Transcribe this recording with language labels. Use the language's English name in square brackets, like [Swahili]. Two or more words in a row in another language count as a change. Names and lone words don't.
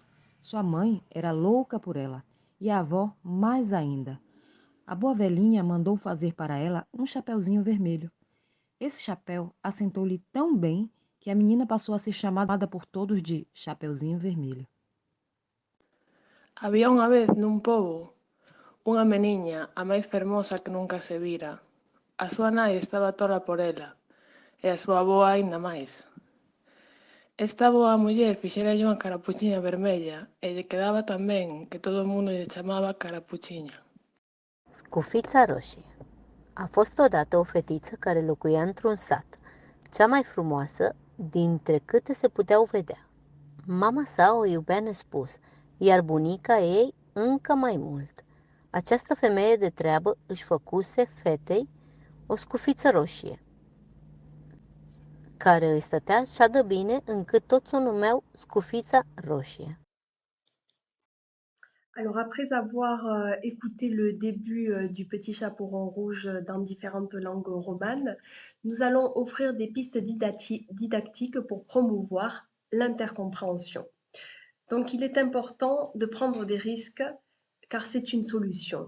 [Portuguese] Sua mãe era louca por ela e a avó mais ainda. A boa velhinha mandou fazer para ela um chapeuzinho vermelho. Esse chapéu assentou-lhe tão bem que a menina passou a ser chamada por todos de Chapeuzinho Vermelho. [Galician] Había unha vez nun pobo unha meniña, a máis fermosa que nunca se vira. A súa nai estaba tola por ela, e a súa avoa aínda máis. Esta boa muller fixéralle unha carapuchiña vermella e lle quedaba tan ben que todo o mundo lle chamaba Carapuchiña. [Romanian] Scufița roșie. A fost odată o fetiță care locuia într-un sat, cea mai frumoasă dintre câte se puteau vedea. Mama sa o iubea nespus, iar bunica ei încă mai mult. Această femeie de treabă își făcuse fetei o scufiță roșie, care îi stătea așa de bine încât toți o numeau Scufița roșie. [French] Alors après avoir écouté le début du Petit Chaperon Rouge dans différentes langues romanes, nous allons offrir des pistes didactiques pour promouvoir l'intercompréhension. Donc il est important de prendre des risques car c'est une solution.